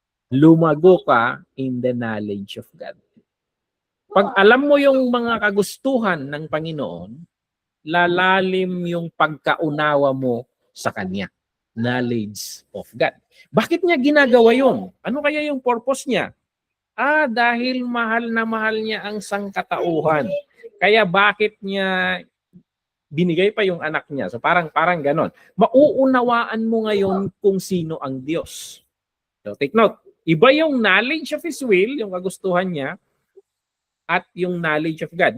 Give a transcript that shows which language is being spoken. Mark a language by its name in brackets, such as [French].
[Filipino] Lumago ka [English] in the knowledge of God. [Filipino] Pag alam mo yung mga kagustuhan ng Panginoon, lalalim yung pagkaunawa mo sa Kanya. [English] Knowledge of God. [Filipino] Bakit niya ginagawa yun? Ano kaya yung purpose niya? Dahil mahal na mahal niya ang sangkatauhan. Kaya bakit niya binigay pa yung anak niya? So parang ganon. Mauunawaan mo ngayon kung sino ang Diyos. [English] So take note, [Filipino] iba yung [English] knowledge of His will, [Filipino] yung kagustuhan niya, at yung [English] knowledge of God.